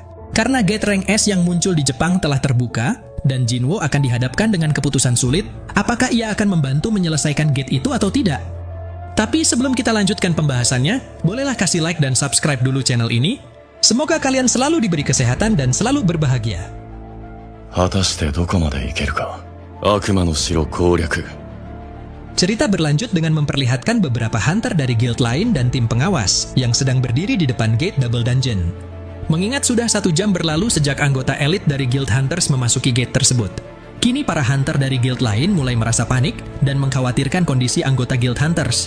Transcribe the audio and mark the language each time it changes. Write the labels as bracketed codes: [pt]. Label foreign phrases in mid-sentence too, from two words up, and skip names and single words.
[id] Karena gate rank S yang muncul di Jepang telah terbuka, dan Jinwo akan dihadapkan dengan keputusan sulit, apakah ia akan membantu menyelesaikan gate itu atau tidak? Tapi sebelum kita lanjutkan pembahasannya, bolehlah kasih like dan subscribe dulu channel ini. Semoga kalian selalu diberi kesehatan dan selalu berbahagia. [ja] 果たしてどこまで行けるか。悪魔の城攻略。 [id] Cerita berlanjut dengan memperlihatkan beberapa hunter dari guild lain dan tim pengawas yang sedang berdiri di depan gate Double Dungeon. Mengingat sudah 1 jam berlalu sejak anggota elit dari guild hunters memasuki gate tersebut. Kini para hunter dari guild lain mulai merasa panik dan mengkhawatirkan kondisi anggota guild hunters.